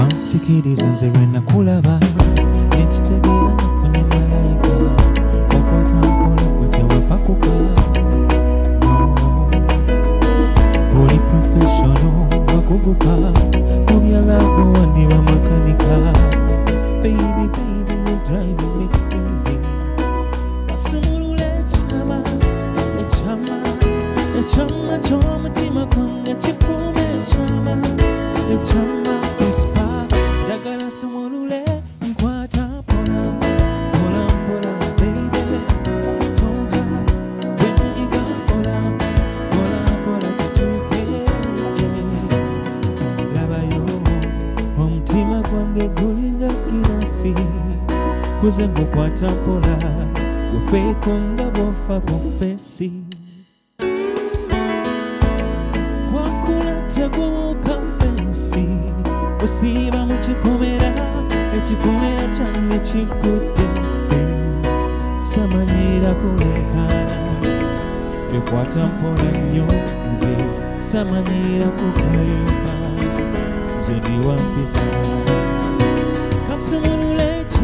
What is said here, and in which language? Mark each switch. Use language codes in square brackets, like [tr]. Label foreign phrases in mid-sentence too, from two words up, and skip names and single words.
[lg] sikiriza nze lwe nakulaba ekitegeera nafunye malayika wakwata mpola kutya wapakukala oli professional wakugupa mu byalago wandi bamakanika [en] baby baby you're driving me crazy [lg] basumulula echama ky'omutima gwange kikuuma echama whisper njagala sumulule nkwata pola pola pola baby tonta wenyiga pola pola pola tutuuke labayo omutima gwange gulinga girasi kuze ngukwata pola gufeeko nga bwofa ku fesi tegubuuka fensi osiiba mu kikomera ekikomera kyange kikudde samanyira kulekana bikwata mpola nnyo nze samanyira kukwepa nze ndi wampisa kasumulula